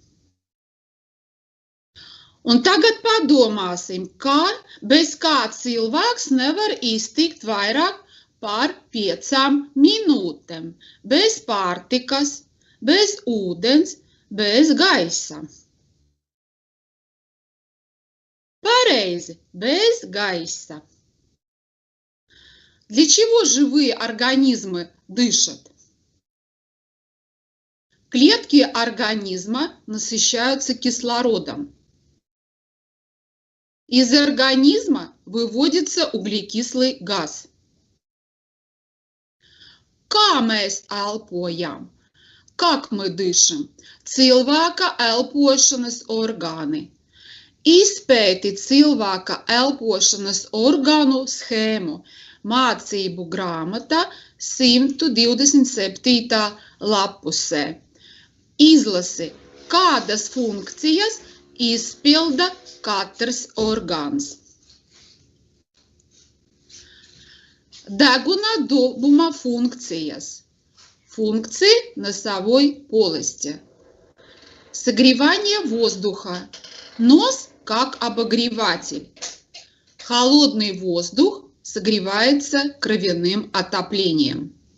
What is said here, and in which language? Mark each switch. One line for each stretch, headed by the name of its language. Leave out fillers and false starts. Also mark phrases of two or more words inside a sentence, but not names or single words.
Latvian: Un tagad padomāsim, bez kā cilvēks nevar iztikt vairāk par 5 minūtēm. Bez pārtikas, bez ūdens, bez gaisa. Pareizi, без gaisa.
Russian: Для чего живые организмы дышат? Клетки организма насыщаются кислородом. Из организма выводится углекислый газ.
Latvian: Kā mēs elpojam?
Russian: Как мы дышим?
Latvian: Cilvēka elpošanas orgāni. Izpēti cilvēka elpošanas orgānu schēmu. Mācību grāmata 127. lapusē. Izlasi, kādas funkcijas izpilda katrs orgāns. Deguna dobuma funkcijas.
Russian: Функции носовой полости. Согревание воздуха. Нос как обогреватель. Холодный воздух согревается кровяным отоплением.